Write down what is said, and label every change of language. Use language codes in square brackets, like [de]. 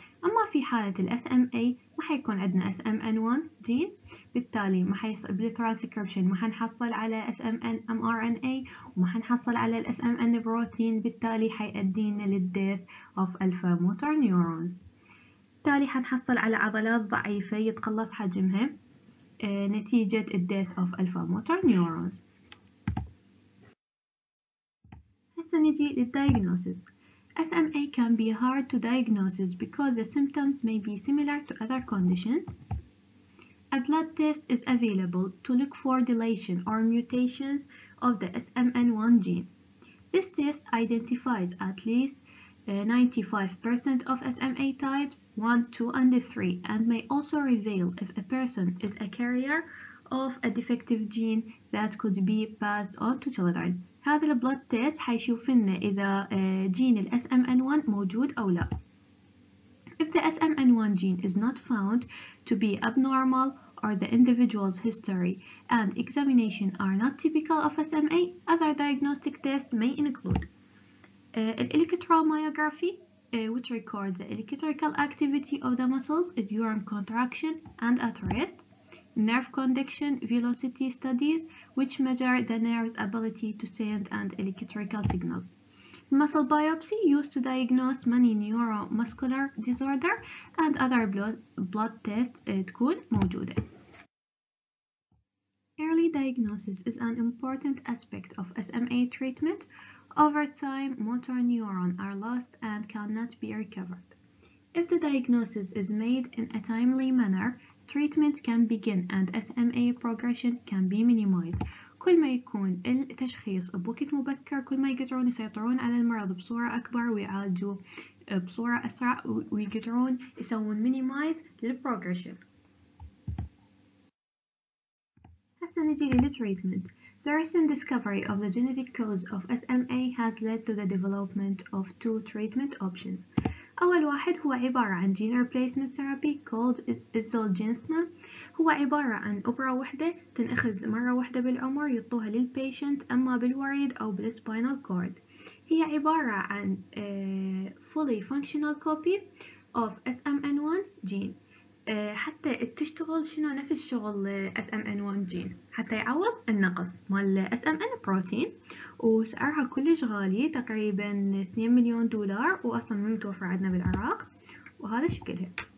[ar] أما في حالة ال SMA ما حيكون عندنا SMN1 جين، بالتالي ما حيصير بالترانسكريبشن ما حنحصل على SMN mRNA وما حنحصل على ال SMN بروتين، بالتالي حيؤدينا للديث of ألفا موتور نيورونز. بالتالي حنحصل على عضلات ضعيفة يتقلص حجمها نتيجة الديث of ألفا موتور نيورونز. هسه نجي للdiagnosis. [en] SMA can be hard to diagnose because the symptoms may be similar to other conditions. A blood test is available to look for deletion or mutations of the SMN1 gene. This test identifies at least 95% of SMA types 1, 2, and 3 and may also reveal if a person is a carrier of a defective gene that could be passed on to children. [ar] هذا البلد تيست حيشوف لنا إذا جين ال SMN1 موجود أو لا. [en] If the SMN1 gene is not found to be abnormal or the individual's history and examination are not typical of SMA, other diagnostic tests may include electromyography, which records the electrical activity of the muscles during contraction and at rest. Nerve conduction velocity studies, which measure the nerve's ability to send and electrical signals. Muscle biopsy used to diagnose many neuromuscular disorder and other blood tests [ar] تكون موجودة. [en] Early diagnosis is an important aspect of SMA treatment. Over time, motor neurons are lost and cannot be recovered. If the diagnosis is made in a timely manner, treatment can begin and SMA progression can be minimized. [ar] كل ما يكون التشخيص بوقت مبكر كل ما يقدرون يسيطرون على المرض بصورة أكبر ويعالجوه بصورة أسرع ويقدرون يسوون minimize للprogression. هسه نجي للتريتمنت. [en] The recent discovery of the genetic cause of SMA has led to the development of two treatment options. [ar] أول واحد هو عبارة عن [en] gene replacement therapy called Zolgensma. [ar] هو عبارة عن أبرة وحدة تنأخذ مرة واحدة بالعمر يعطوها للبيشنت أما بالوريد أو بالسباينال كورد. هي عبارة عن [en] fully functional copy of SMN1 gene [ar] حتى تشتغل شنو نفس شغل SMN1 gene حتى يعوض النقص مال SMN بروتين، وسعرها كلش غالي تقريبا 2 مليون دولار وأصلا مو متوفر عندنا بالعراق، وهذا شكلها.